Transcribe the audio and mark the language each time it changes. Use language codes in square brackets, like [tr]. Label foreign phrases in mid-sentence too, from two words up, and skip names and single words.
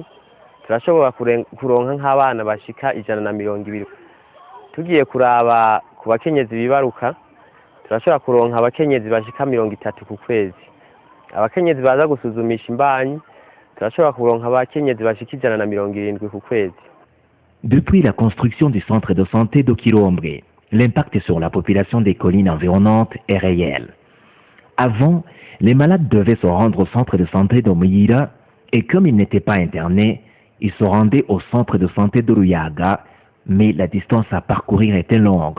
[rn] Turashobora kuronka nk'abana bashika 120. Tugiye kuraba ku bakenyezi bibaruka, turashobora kuronka abakenyezi bashika 30 ku kwezi. Abakenyezi baza gusuzumisha imbanyi turashobora kuronka abakenyezi bashika 170 ku kwezi. [fr] Depuis la construction du centre de santé d'Okirombre, l'impact sur la population des collines environnantes est réel. Avant, les malades devaient se rendre au centre de santé d'Omuyira et comme ils n'étaient pas internés, ils se rendaient au centre de santé de Ruyaga, mais la distance à parcourir était longue.